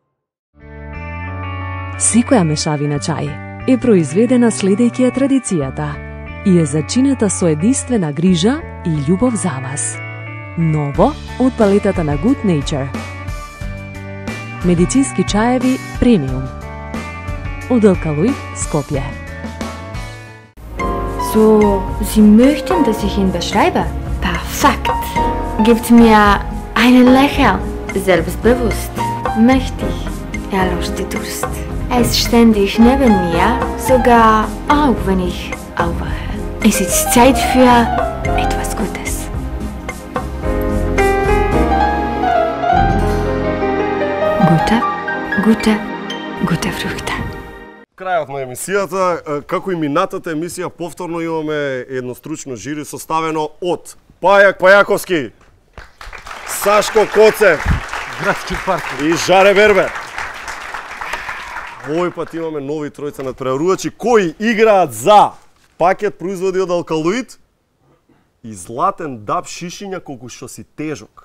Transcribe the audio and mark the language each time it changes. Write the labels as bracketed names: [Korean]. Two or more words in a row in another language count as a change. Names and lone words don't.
[Macedonian] Секоја мешавина чај е произведена следејќи ја традицијата и е зачинета со единствена грижа и љубов за вас. Ново од палетата на Good Nature. Медицински чаеви премиум. Од Алкалоид, Скопје. [German] So, Sie möchten, dass ich ihn beschreibe? Perfekt. Gibt mir einen Lächeln. Selbstbewusst, mächtig. Er löscht die Durst. Er ist ständig neben mir, sogar auch wenn ich aufwache. Es ist Zeit für etwas Gutes. Gute Früchte. [Macedonian] Крајот на емисијата, како и минатата емисија, повторно имаме едно стручно жири составено од Пајак Пајаковски, Сашко Коцев, Градски парк и Жаре Бербер. Овој пат имаме нови тројца надпреварувачи кои играат за пакет производи од Алкалоид и златен даб шишиња колку што си тежок.